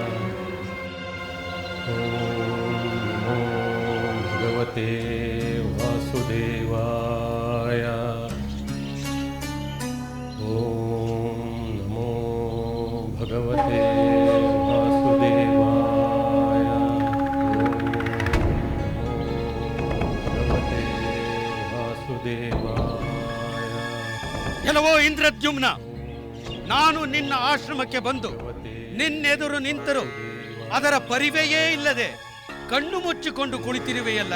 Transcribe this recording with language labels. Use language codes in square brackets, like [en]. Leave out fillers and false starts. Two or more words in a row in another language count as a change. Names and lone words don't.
[sa] ॐ नमो भगवते वासुदेवाय। ॐ नमो भगवते वासुदेवाय। [kn] ಎಲ್ಲವೋ ಇಂದ್ರದ್ಯುಮ್ನ, ನಾನು ನಿನ್ನ ಆಶ್ರಮಕ್ಕೆ ಬಂದು ನಿನ್ನೆದುರು ನಿಂತರು ಅದರ ಪರಿವೆಯೇ ಇಲ್ಲದೆ ಕಣ್ಣು ಮುಚ್ಚಿಕೊಂಡು ಕುಳಿತಿರುವೆಯಲ್ಲ.